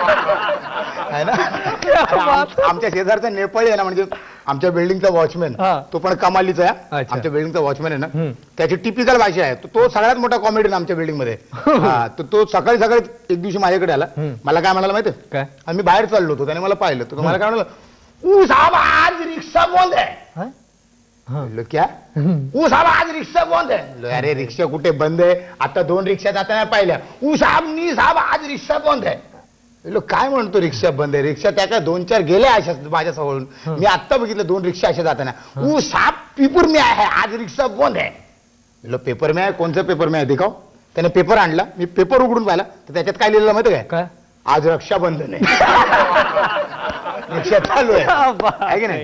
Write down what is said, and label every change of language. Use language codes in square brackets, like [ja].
[mr] है ना. आमच्या शेजारचा नेपाळी आहे ना, म्हणजे आमच्या बिल्डिंगचा वॉचमॅन, तो पण कमालीचा आहे. आमच्या बिल्डिंगचा वॉचमॅन आहे ना, त्याची टिपिकल भाषा आहे. तो सगळ्यात मोठा कॉमेडियन आमच्या बिल्डिंग मध्ये. तो सकाळी सकाळी एक दिवशी माझ्याकडे आला. मला काय म्हणाला माहिती काय? आणि मी बाहेर चाललो होतो, त्याने मला पाहिलं. तर मला काय म्हणाला, [hi] ऊ साहब आज रिक्षा बंद है. क्या ऊ साहब आज रिक्षा बंद है. [mr] अरे रिक्षा कुठे बंद आहे, आता 2 रिक्षा जाताना पाहिल्या. ऊ साहब नी साहब आज रिक्षा बंद आहे. काय म्हणतो रिक्षा बंद आहे, रिक्षा त्या काय 2-4 गेल्या अशा माझ्या समोरून. मी आता बघितलं 2 रिक्षा अशा जाताना. [hi] ऊ साहब पेपर में [mr] आहे, आज रिक्षा बंद आहे. पेपर में आहे, कोणचं पेपर में आहे [hi] दिखाव. [mr] त्याने पेपर आणला, मी पेपर उघडून पाहिला तर त्याच्यात काय लिहिलेलं माहिती काय, आज रक्षा बंद नाही, रिक्षा चालू आहे की नाही.